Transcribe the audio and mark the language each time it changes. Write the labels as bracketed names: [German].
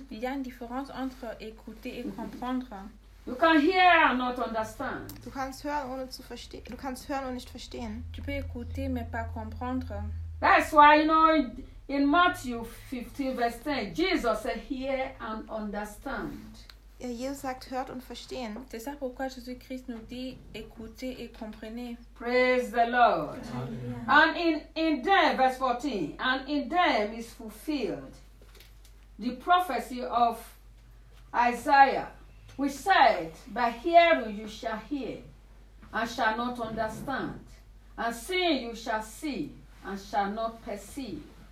[French] Il y a une différence entre écouter et comprendre. [English] You can hear and not understand. [German] Du kannst hören ohne zu verstehen. Du kannst hören und nicht verstehen. [French] Tu peux écouter mais pas comprendre. [English] That's why, you know, in Matthew 15 verse 10, Jesus said, "Hear and understand." [German] Jesus sagt, hört und verstehen. [French] C'est ça pourquoi Jésus-Christ nous dit, écoutez et comprenez. [English] Praise the Lord. Hallelujah. And in them, verse 14, and in them is fulfilled the prophecy of Isaiah, which said, "By hearing you shall hear, and shall not understand; and seeing you shall see, and shall not perceive.